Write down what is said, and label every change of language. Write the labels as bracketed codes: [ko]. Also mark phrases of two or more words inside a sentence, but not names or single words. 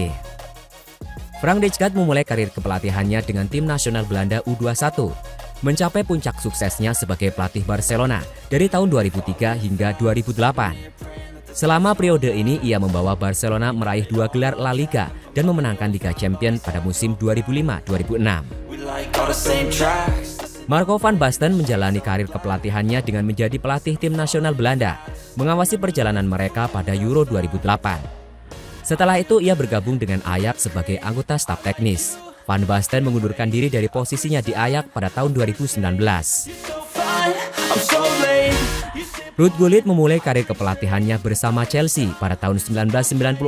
[id] Frank Rijkaard memulai karir kepelatihannya dengan tim nasional Belanda U21, mencapai puncak suksesnya sebagai pelatih Barcelona dari tahun 2003 hingga 2008. Selama periode ini, ia membawa Barcelona meraih 2 gelar La Liga dan memenangkan Liga Champions pada musim 2005-2006. Marco van Basten menjalani karir kepelatihannya dengan menjadi pelatih tim nasional Belanda, mengawasi perjalanan mereka pada Euro 2008. Setelah itu ia bergabung dengan Ajax sebagai anggota staf teknis. Van Basten mengundurkan diri dari posisinya di Ajax pada tahun 2019. Ruud Gullit memulai karir kepelatihannya bersama Chelsea pada tahun 1996.